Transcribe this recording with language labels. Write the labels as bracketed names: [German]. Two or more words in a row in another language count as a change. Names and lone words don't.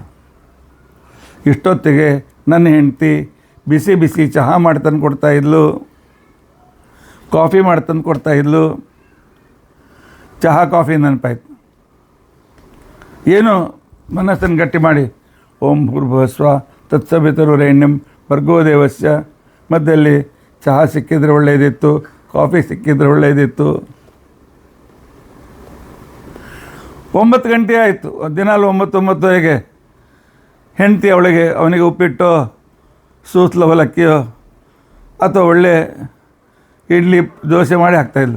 [Kannada] ಇಷ್ಟೊತ್ತಿಗೆ ನನ್ನ ಹೆಂಡತಿ ಬಿಸಿ ಬಿಸಿ ಚಹಾ ಮಾಡಿ ತಂದು ಕೊಡ್ತಾಯಿದ್ಲು, ಕಾಫಿ ಮಾಡಿ ತಂದು ಕೊಡ್ತಾಯಿದ್ಲು. ಚಹಾ ಕಾಫಿ ನೆನಪಾಯ್ತು. ಏನು ಮನಸ್ಸನ್ನು ಗಟ್ಟಿ ಮಾಡಿ [Sanskrit] ಓಂ ಭೂರ್ಭುವಸ್ವ ತತ್ಸವಿತುರ್ವರೆಣ್ಯಂ ಭರ್ಗೋ ದೇವಸ್ಯ, [Kannada] ಮಧ್ಯದಲ್ಲಿ ಚಹಾ ಸಿಕ್ಕಿದ್ರೆ ಒಳ್ಳೆಯದಿತ್ತು, ಕಾಫಿ ಸಿಕ್ಕಿದ್ರೆ ಒಳ್ಳೆಯದಿತ್ತು. 9 ಗಂಟೆ ಆಯಿತು. ದಿನಾಲು 9:09ವರೆಗೆ ಹೆಂಡತಿ ಅವನಿಗೆ ಉಪ್ಪಿಟ್ಟು, ಸೂಸ್ಲ ಅವಲಕ್ಕಿಯೋ ಅಥವಾ ಒಳ್ಳೆ ಇಡ್ಲಿ ದೋಸೆ ಮಾಡಿ ಹಾಕ್ತಾಯಿದ್ಲು.